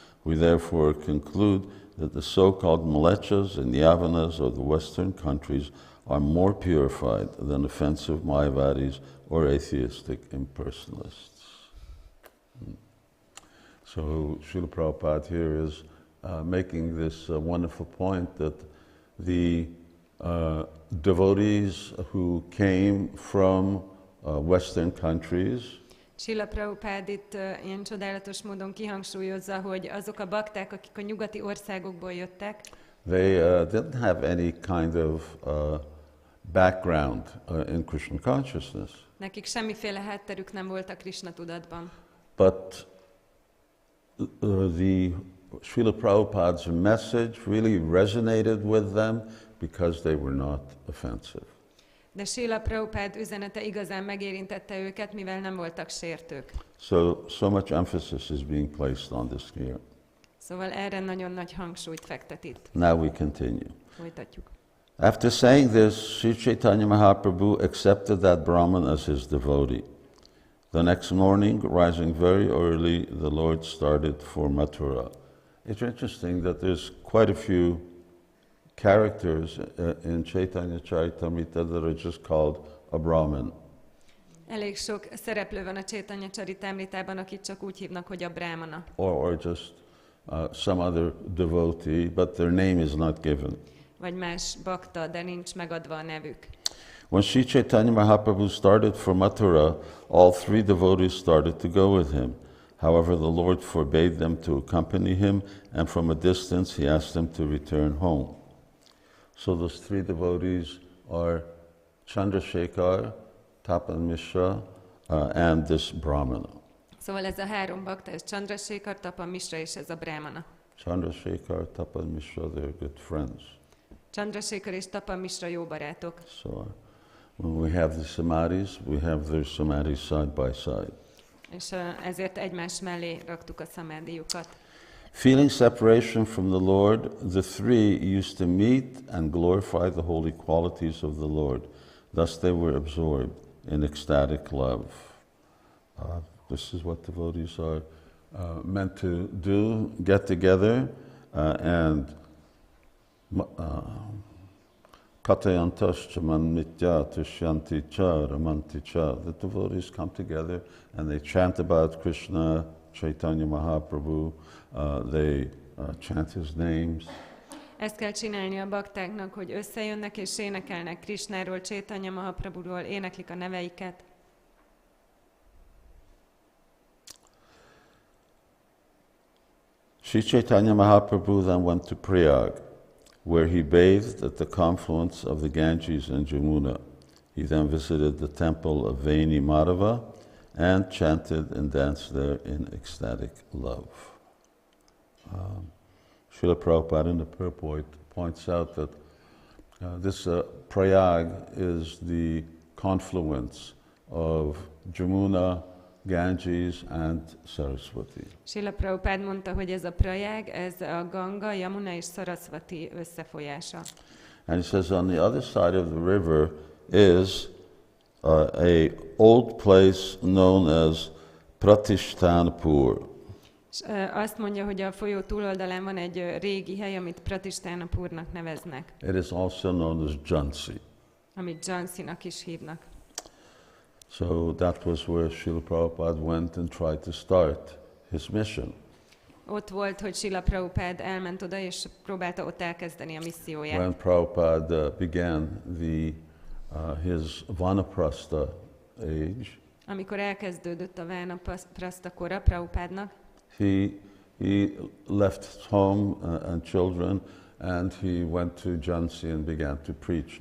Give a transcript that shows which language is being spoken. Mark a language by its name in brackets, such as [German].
[English] We therefore conclude that the so-called Mlechas and Yavanas of the Western countries are more purified than offensive Mayavadis or atheistic impersonalists. So Srila Prabhupada here is making this wonderful point that the devotees who came from Western countries [Hungarian] Srila Prabhupada itt ilyen csodálatos módon kihangsúlyozza, hogy azok a bakták, akik a nyugati országokból jöttek, [English] they didn't have any kind of background in Krishna consciousness. [Hungarian] nekik semmiféle hátterük nem volt a Krishna tudatban. [English] But the Srila Prabhupada's message really resonated with them because they were not offensive. [Hungarian] De Srila Prabhupada üzenete igazán megérintette őket, mivel nem voltak sértők. [English] So much emphasis is being placed on this here. [Hungarian] Szóval erre nagyon nagy hangsúlyt fektet itt. [English] Now we continue. [Hungarian] Folytatjuk. [English] After saying this, Sri Caitanya Mahaprabhu accepted that Brahman as his devotee. The next morning, rising very early, the Lord started for Mathurā. It's interesting that there's quite a few characters in Caitanya Charitamrita that are just called a Brahmin. [Hungarian] Elég sok szereplő van a Caitanya Charitamritában, akit csak úgy hívnak, hogy a brahmana. [English] Or just some other devotee, but their name is not given. [Hungarian] Vagy más bakta, de nincs megadva a nevük. [English] When Sri Caitanya Mahaprabhu started for Mathurā, all three devotees started to go with him. However, the Lord forbade them to accompany him, and from a distance he asked them to return home. So those three devotees are Chandrasekhar, Tapan Mishra, and this Brahmana. [Hungarian] Szóval ez a három bakta, ez Chandrasekhar, Tapan Mishra és ez a brahmana. [English] Chandrasekhar, Tapan Mishra, they're good friends. [Hungarian] Chandrasekhar és Tapan Mishra jó barátok. [English] So when we have the samadhis, we have their samadhis side by side. [Hungarian] És ezért egymás mellé raktuk a szamádiukat. [English] Feeling separation from the Lord, the three used to meet and glorify the holy qualities of the Lord. Thus they were absorbed in ecstatic love. This is what devotees are meant to do, get together and [Sanskrit] Katayantascha manmitya tushyanti cha ramanti cha. [English] The devotees come together and they chant about Krishna, Caitanya Mahaprabhu, they chant his names. [Hungarian] Ezt kell csinálni a baktáknak, hogy összejönnek és énekelnek Krishnáról, Caitanya Mahaprabhuról, éneklik a neveiket. [English] Sri Caitanya Mahaprabhu then went to Prayag, where he bathed at the confluence of the Ganges and Jamuna. He then visited the temple of Vaini Madhava and chanted and danced there in ecstatic love. Srila Prabhupada in the purport points out that this Prayag is the confluence of Jamuna, Ganges and Saraswati. [Hungarian] Srila Prabhupada mondta, hogy ez a Prayag, ez a Ganga, Yamuna és Saraswati összefolyása. [English] And he says on the other side of the river is a old place known as Pratishtanapur. [Hungarian] És azt mondja, hogy a folyó túloldalán van egy régi hely, amit Pratishtanapurnak neveznek, [English] It is also known as Jhansi. [Hungarian] amit Jhansinak is hívnak. [English] So that was where Srila Prabhupada went and tried to start his mission. [Hungarian] Ott volt, hogy Srila Prabhupád elment oda, és próbálta ott elkezdeni a misszióját. [English] When Prabhupada began his Vanaprastha age, [Hungarian] Amikor elkezdődött a Vānaprastha kora Prabhupádnak, [English] he left home and children, and he went to Jhansi and began to preach.